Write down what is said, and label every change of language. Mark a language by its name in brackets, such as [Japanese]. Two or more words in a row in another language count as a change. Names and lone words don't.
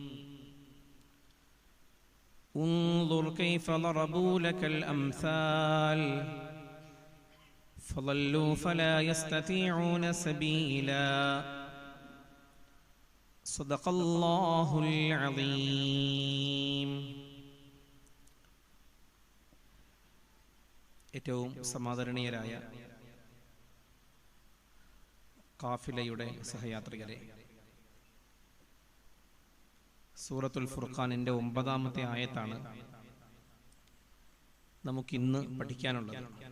[Arabic] انظر كيف ضربوا لك الأمثال فضلوا فلا يستطيعون سبيلا. صدق الله العظيم. [Malayalam] ഏറ്റവും സമാദരണീയരായ കാഫിലയുടെ സഹയാത്രികരെ, സൂറത്തുൽ ഫുർഖാനിന്റെ 9-ാമത്തെ ആയത്താണ് നമുക്കിന്ന് പഠിക്കാനുള്ളത്.